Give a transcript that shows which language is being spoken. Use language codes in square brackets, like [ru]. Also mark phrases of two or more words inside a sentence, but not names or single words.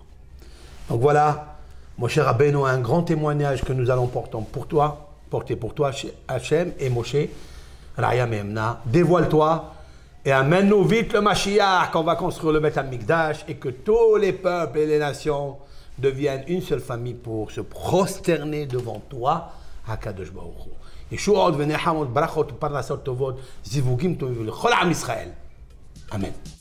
[fr] Donc voilà, Moshe Rabbeinu a un grand témoignage que nous allons porter pour toi, Hachem et Moshe, Raya Memna, dévoile-toi et amène-nous vite le Mashiach, qu'on va construire le [he] Beth Amikdash [fr] et que tous les peuples et les nations deviennent une seule famille pour se prosterner devant toi, [he] HaKadosh Baruch Hu. ישועות ונחמות, ברכות ופרנסות טובות, זיווגים טובים לכל עם ישראל. אמן.